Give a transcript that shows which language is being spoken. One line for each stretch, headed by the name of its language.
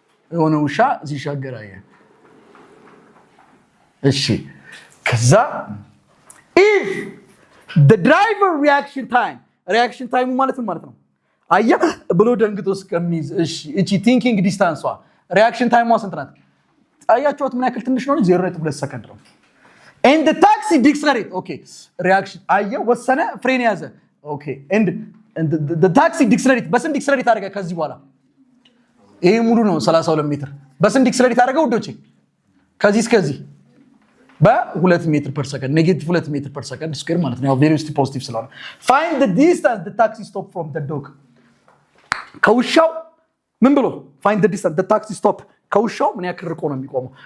Amharic: የሆነ ውሻ ሲሻገር አየ። እሺ ከዛ
English: if the driver reaction time
Amharic: ማለት ነው አየ ብሎ ደንግጦ እስከሚይዝ እሺ እቺ ቲንኪንግ ዲስታንሷ ሪአክሽን ታይሟ ስንት ናት? አያችሁት ምን ያክል ትንሽ ነው? 0.2 ሰከንድ ነው።
English: and the taxi decelerate okay reaction
Amharic: አየ ወሰነ ፍሬን ያዘ
English: okay and the taxi decelerate
Amharic: በስንት ዲክሰለሬት አደረገ? ከዚህ በኋላ ይሄ ሙሉ ነው 32 ሜትር በስንት ዲክሰለሬት አደረገ ውዶቼ? ከዚህ እስከዚህ በ2 ሜትር ፐር ሰከንድ ኔጌቲቭ 2 ሜትር ፐር ሰከንድ ስኩዌር ማለት ነው። ያው ቬሎሲቲ ፖዚቲቭ ስለሆነ
English: find the distance the taxi stop from the dog
Amharic: ከውሻው ምን ብሎ
English: find the distance the taxi stop
Amharic: ከውሻው ምን ያክል ርቆ ነው የሚቆመው?